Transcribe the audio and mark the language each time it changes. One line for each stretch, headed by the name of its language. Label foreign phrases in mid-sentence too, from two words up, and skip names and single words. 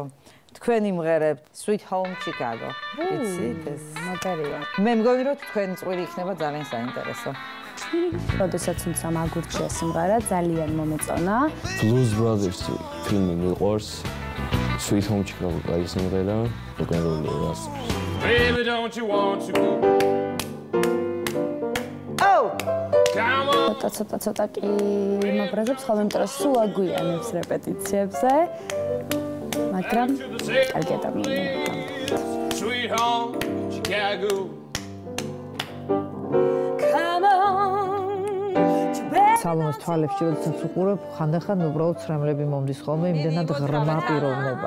Georgian: თქვენ იმღერებთ Sweet Home Chicago. იცით ეს? მაგარია. მე მგონი რომ თქვენი წვირი იქნება ძალიან საინტერესო. როდესაც თუმცა მაგურჩია სიმღერა ძალიან მომეწონა. Blues Brothers ფილმი მიყვარს. Sweet Home Chicago კაი სიმღერა, როკ-ენ-როლი რას.
English: Baby don't you want to go? Oh!
Georgian: ცოტა კი მაგრაზებს ხოლმე იმიტომ რომ სულ აგვიანებს რეპეტიციებზე. მაგრამ კარგი ადამიანია. Sweet Home Chicago. სალომეს თვალებში როდესაც უყურებ, ხანდახან უბრალოდ ცრემლები მომდის ხოლმე, იმდენად ღრმა პიროვნება.